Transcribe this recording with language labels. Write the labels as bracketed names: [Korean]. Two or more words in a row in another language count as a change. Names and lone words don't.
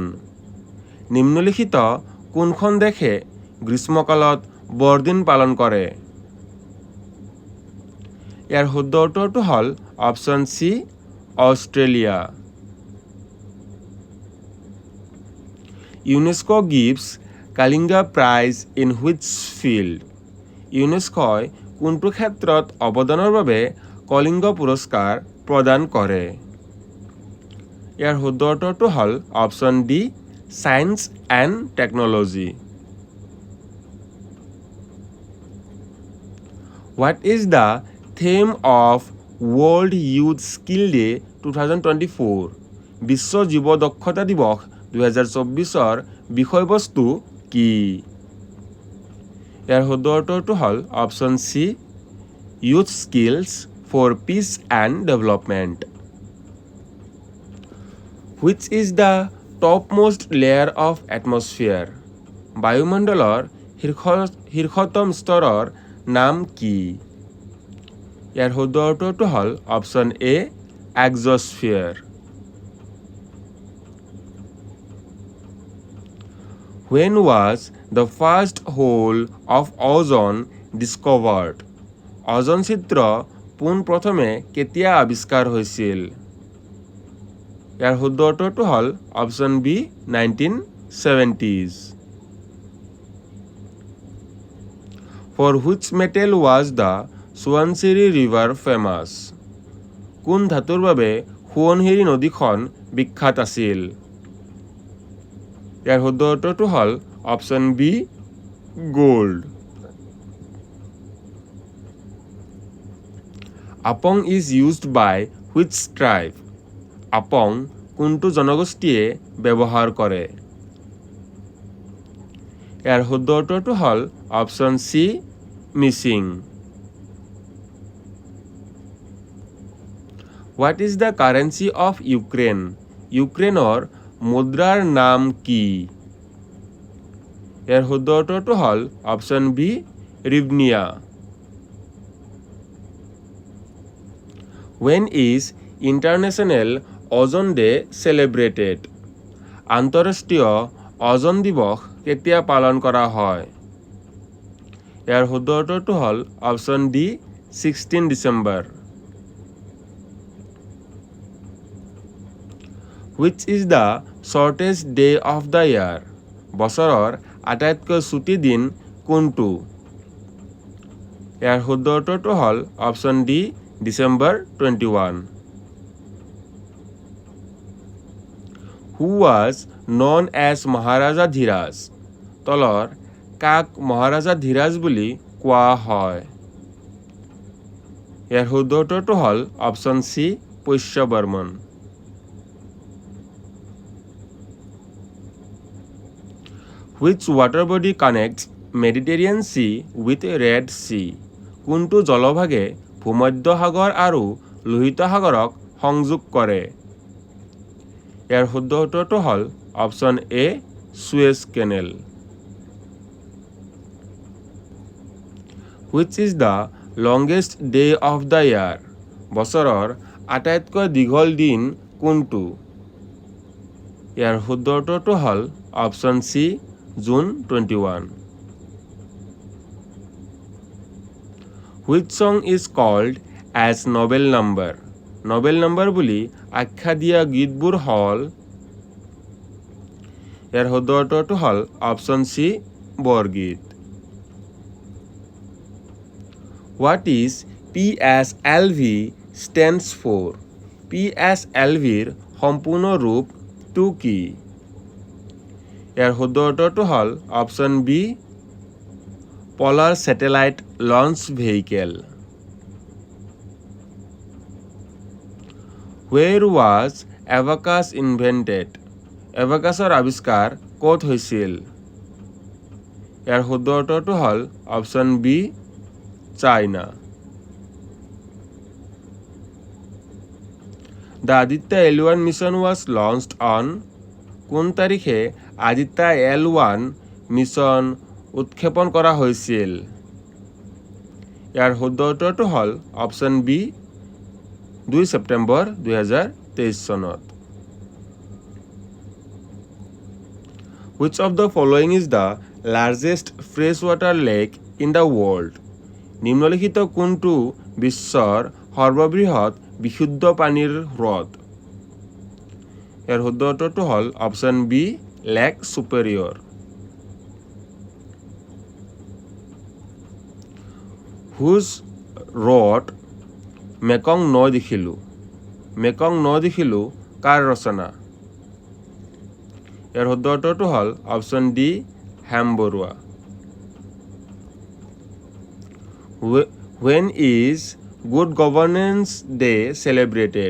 [Assamese] নিম্নলিখিত কোনখন দেশে গ্ৰীষ্মকালত বৰদিন পালন কৰে? ইয়াৰ শুদ্ধ উত্তৰটো হ'ল [English] option C [Assamese] অষ্ট্ৰেলিয়া। [English] UNESCO gives Kalinga Prize in which field? [Assamese] ইউনেস্কোই কোনটো ক্ষেত্ৰত অৱদানৰ বাবে কলিংগ পুৰস্কাৰ প্ৰদান কৰে? ইয়াৰ শুদ্ধ উত্তৰটো হ'ল [English] option D science and technology. What is the theme of World Youth Skill Day 2024? [Assamese] বিশ্ব যুৱ দক্ষতা দিৱস 2024ৰ বিষয়বস্তু কি? ইয়াৰ শুদ্ধ উত্তৰটো হ'ল [English] option C youth skills for peace and development. Which is the topmost layer of atmosphere? [Assamese] বায়ুমণ্ডলৰ শীৰ্ষতম স্তৰৰ নাম কি? ইয়াৰ শুদ্ধ উত্তৰটো হ'ল [English] option A exosphere. When was the first hole of ozone discovered? [Assamese] অজন ছিদ্ৰ পোনপ্ৰথমে কেতিয়া আৱিষ্কাৰ হৈছিল? ইয়াৰ শুদ্ধ উত্তৰটো হ'ল [English] option B 1970s. For which metal was the সোৱণশিৰি river famous? [Assamese] কোন ধাতুৰ বাবে সোৱণশিৰি নদীখন বিখ্যাত আছিল? ইয়াৰ শুদ্ধ উত্তৰটো হ'ল [English] option B gold. Apong is used by which tribe? [Assamese] আপং কোনটো জনগোষ্ঠীয়ে ব্যৱহাৰ কৰে? ইয়াৰ শুদ্ধ উত্তৰটো হ'ল [English] option C [Assamese] মিচিং। [English] What is the currency of Ukraine? [Assamese] ইউক্ৰেইনৰ মুদ্ৰাৰ নাম কি? ইয়াৰ শুদ্ধ উত্তৰটো হ'ল [English] option B [Assamese] ৰিবনিয়া [English] When is International Ozone Day celebrated? [Assamese] আন্তঃৰাষ্ট্ৰীয় অজন দিৱস কেতিয়া পালন কৰা হয় ইয়াৰ শুদ্ধ উত্তৰটো হ'ল [English] option D 16 December Which is the shortest day of the year? [Assamese] বছৰৰ আটাইতকৈ ছুটি দিন কোনটো ইয়াৰ শুদ্ধ উত্তৰটো হ'ল [English] option D December 21 Who was known as [Assamese] মহাৰাজা ধীৰাজ তলৰ কাক মহাৰাজা ধীৰাজ বুলি কোৱা হয় ইয়াৰ শুদ্ধ উত্তৰটো হ'ল [English] option C [Assamese] পুষ্য বৰ্মন [English] Which water body connects Mediterranean Sea with Red Sea? [Assamese] কোনটো জলভাগে ভূমধ্য সাগৰ আৰু লোহিত সাগৰক সংযোগ কৰে ইয়াৰ শুদ্ধ উত্তৰটো হ'ল [English] option A Suez Canal Which is the longest day of the year? [Assamese] বছৰৰ আটাইতকৈ দীঘল দিন কোনটো ইয়াৰ শুদ্ধ উত্তৰটো হ'ল [English] option C June 21 Which song is called as Nobel number? Nobel number [Assamese] বুলি আখ্যা দিয়া গীতবোৰ হ'ল ইয়াৰ শুদ্ধ উত্তৰটো হ'ল [English] option C [Assamese] বৰগীত [English] What is PSLV stands for? [Assamese] PSLVৰ সম্পূৰ্ণ ৰূপটো কি ইয়াৰ শুদ্ধ উত্তৰটো হ'ল [English] option B [Assamese] Polar Satellite Launch Vehicle [English] Where was abacus invented? [Assamese] Abacusৰ আৱিষ্কাৰ ক'ত হৈছিল ইয়াৰ শুদ্ধ উত্তৰটো হ'ল [English] option B [Assamese] চাইনা The [English] Aditya L1 mission was launched on [Assamese] কোন তাৰিখে আদিত্য L1 মিছন উৎক্ষেপণ কৰা হৈছিল ইয়াৰ শুদ্ধ উত্তৰটো হ'ল [English] option B 2 September 2023 [Assamese] চনত [English] Which of the following is the largest freshwater lake in the world? [Assamese] নিম্নলিখিত কোনটো বিশ্বৰ সৰ্ববৃহৎ বিশুদ্ধ পানীৰ হ্ৰদ ইয়াৰ শুদ্ধ উত্তৰটো হ'ল [English] option B Lake Superior Whose wrote [Assamese] মেকং নৈ দেখিলো কাৰ ৰচনা ইয়াৰ শুদ্ধ উত্তৰটো হ'ল [English] option D [Assamese] হেম বৰুৱা [English] When is Good Governance Day celebrated?